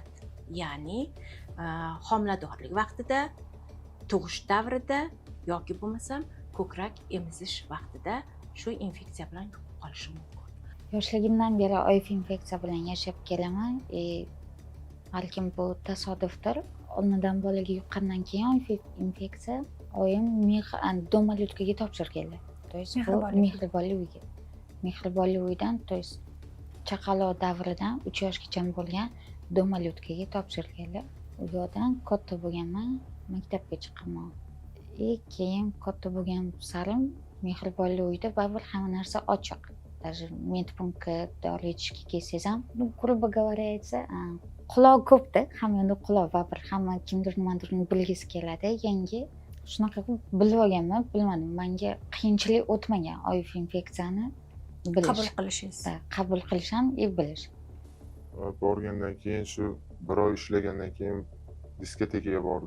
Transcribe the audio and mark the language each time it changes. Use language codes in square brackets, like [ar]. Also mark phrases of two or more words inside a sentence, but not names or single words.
[uz] Ya'ni homiladorlik vaqtida, tug'ish davrida yoki bo'lmasam ko'krak emizish vaqtida shu infeksiya bilan yuqib qolishi mumkin. Yoshligimdan beri OIV infeksiya bilan yashab kelaman. Balkim bu tasodifdir. Onadan bolaga yuqqandan keyin OIV infeksiya oyim domalutkaga topshirganlar. [ru] То есть [uz] bu mehribonlik uyiga. Mehribonlik uyidan, [ru] то есть [uz] chaqaloq davridan 3 yoshgacha bo'lgan domalutkaga topshirganlar. U yerdan katta bo'lganman, maktabga chiqaman. Keyin katta bo'lgan sarim mehribonlik uyida baribir hamma narsa ochiq. Даже medpunktga dori ichishga kelsangiz ham, [ru] грубо говоря [uz] aytsa, quloq ko'pda, hamma yoqda quloq baribir hamma kimdir nimadir bilgisi keladi. Yangi shunaqa qilib bilib olganman, bilmadim. Menga qiyinchilik o'tmagan OIV infeksiyani bilish. Qabul qilishingiz. Qabul qilish ham bilish. Borgandan keyin shu bir oy ishlagandan keyin diskotekaga bordim.